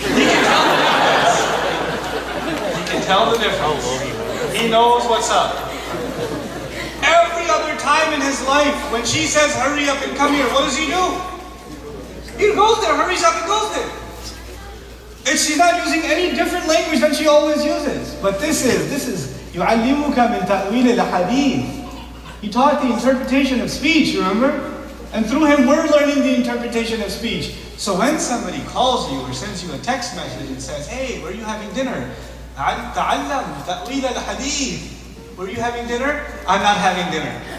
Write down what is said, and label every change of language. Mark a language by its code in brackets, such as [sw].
[en] He can tell the difference. He can tell the difference. He knows what's up. Every other time in his life, when she says hurry up and come here, what does he do? He goes there, hurries up and goes there. She's not using any different language than she always uses. But this is [ar] يُعَلِّمُكَ مِنْ تَأْوِيلِ الْحَدِيثِ. [en] He taught the interpretation of speech, you remember? And through him we're learning the interpretation of speech. So when somebody calls you or sends you a text message and says, hey, where are you having dinner? [ar] تَعَلَّمْ تَأْوِيلَ الْحَدِيثِ. [en] Where are you having dinner? I'm not having dinner.